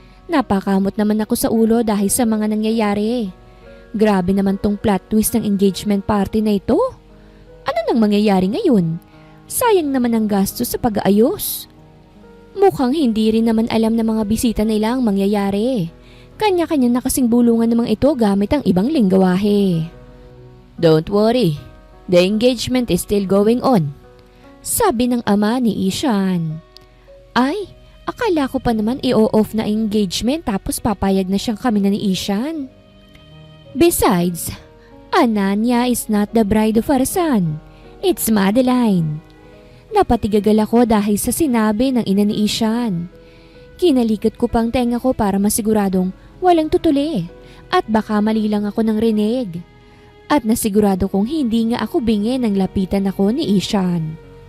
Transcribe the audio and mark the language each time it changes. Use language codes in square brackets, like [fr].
[tl] Napakamot naman ako sa ulo dahil sa mga nangyayari. Grabe naman tong plot twist ng engagement party na ito. Ano nang mangyayari ngayon? Sayang naman ang gastos sa pag-aayos. Mukhang hindi rin naman alam ng mga bisita nila ang mangyayari. Kanya-kanya na kasing bulungan namang ito gamit ang ibang linggawahe. [en] Don't worry, the engagement is still going on. [tl] Sabi ng ama ni Ishan. Ay, akala ko pa naman i-off na engagement tapos papayag na siyang kami na ni Ishan. [en] Besides, Ananya is not the bride of our son. It's Madeline. [tl] Napatigagal ako dahil sa sinabi ng ina ni Ishan. Kinalikot ko pang tenga ko para masiguradong walang tutuli at baka mali lang ako ng rinig. At nasigurado kong hindi nga ako bingi nang lapitan ako ni Ishan.